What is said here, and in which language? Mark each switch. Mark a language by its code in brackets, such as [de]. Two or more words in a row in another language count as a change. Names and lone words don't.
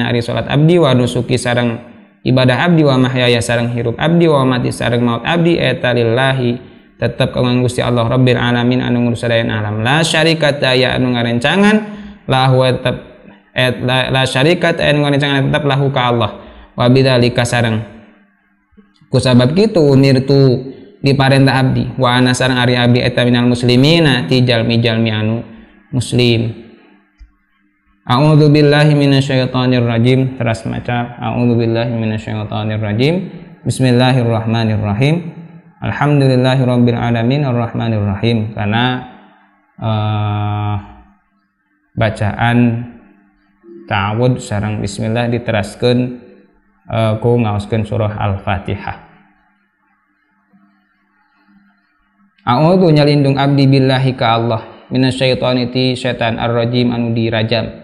[su] ari salat abdi [ar] ونسكي [su] sareng ibadah abdi [ar] ومحياي [su] sareng hirup abdi [ar] ومماتي [su] sareng maut abdi eta lillahi tetep kanggo Gusti Allah [ar] رب العالمين [su] anu ngurusadayan alam [ar] لا شريك [su] ya anu ngarencangan lahu tetep [ar] لا شريك [su] anu ngarencangan tetep lahu ka Allah [ar] وبذلك [su] sareng kusabab kitu umirtu diparentah abdi [ar] وأنا [su] sareng ari abdi eta [ar] من المسلمين [su] ti jalmi-jalmi anu muslim. [ar] أعوذ بالله من الشيطان الرجيم. [su] Terus maca [ar] أعوذ بالله من الشيطان الرجيم. بسم الله الرحمن الرحيم. الحمد لله رب العالمين الرحمن الرحيم. [su] Karena bacaan ta'awud sareng bismillah diteraskeun ku ngaoskeun surah Al-Fatihah. A'udzu nyalindung abdi billahi ka Allah minasyaitoni ti setan ar-rajim anu dirajam.